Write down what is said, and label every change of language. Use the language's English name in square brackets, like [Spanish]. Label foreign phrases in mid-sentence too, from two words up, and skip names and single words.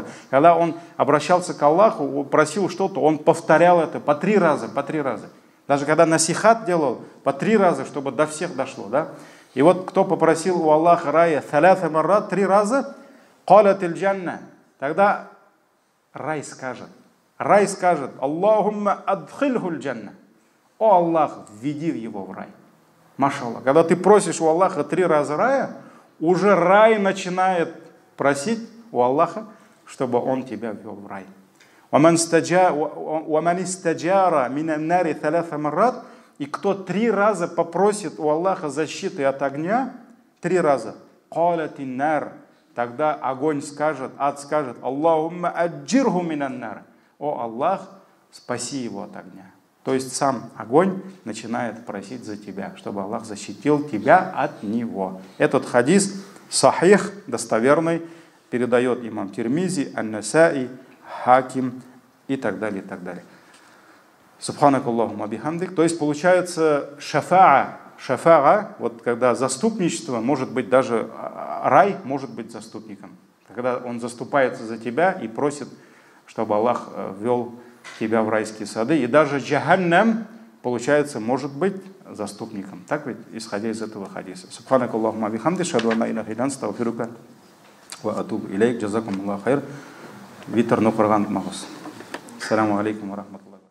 [Russian] Когда он обращался к Аллаху, просил что-то, он повторял это по 3 раза, по 3 раза. Даже когда насихат делал, по 3 раза, чтобы до всех дошло, да. И вот кто попросил у Аллаха рая 3 раза, [Arabic] قالت الجنة, [Russian] тогда рай скажет, [Arabic] اللهم أدخله الجنة, [Russian] о Аллах, введи его в рай. Машаллах. Когда ты просишь у Аллаха 3 раза рая, уже рай начинает просить у Аллаха, чтобы он тебя ввел в рай. [Arabic] وَمَنْ اسْتَجَارَ مِنَ النَّارِ 3 مرات, [Russian] и кто 3 раза попросит у Аллаха защиты от огня, 3 раза, [Arabic] قَالَتِ النَّارِ, [Russian] тогда огонь скажет, ад скажет: [Arabic] اللهم أجره من النار, [Russian] о Аллах, спаси его от огня. То есть сам огонь начинает просить за тебя, чтобы Аллах защитил тебя от него. Этот хадис сахих, достоверный, передает имам Тирмизи, Ан-Насаи, Хаким и так далее, и так далее. [Arabic] سبحانك اللهم وبحمدك. [Russian] То есть получается шафаа, вот когда заступничество, может быть даже рай может быть заступником. Когда он заступается за тебя и просит, чтобы Аллах ввел тебя в райские сады. И даже джаханнам, получается, может быть заступником. Так ведь, исходя из этого хадиса. [Arabic] سبحانك اللهم وبحمدك أشهد أن لا إله إلا أنت أستغفرك وأتوب إليك, جزاكم الله خير. [Kazakh] Витр нуқырған мағыз. [Arabic] السلام عليكم ورحمة الله.